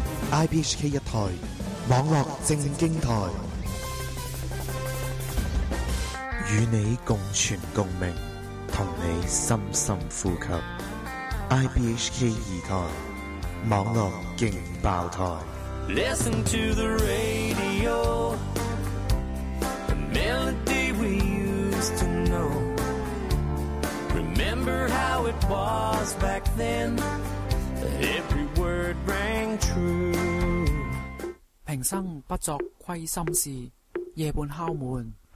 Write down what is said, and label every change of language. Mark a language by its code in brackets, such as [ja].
[yue] IBHK 一台。网络正经台，与你共存共鸣，同你深深呼吸。 IBHK 二台，网络劲爆台。 [en] Listen to the radio, the melody we used to know. Remember how it was back then, every word rang true. [yue] 平生不作亏心事，夜半敲门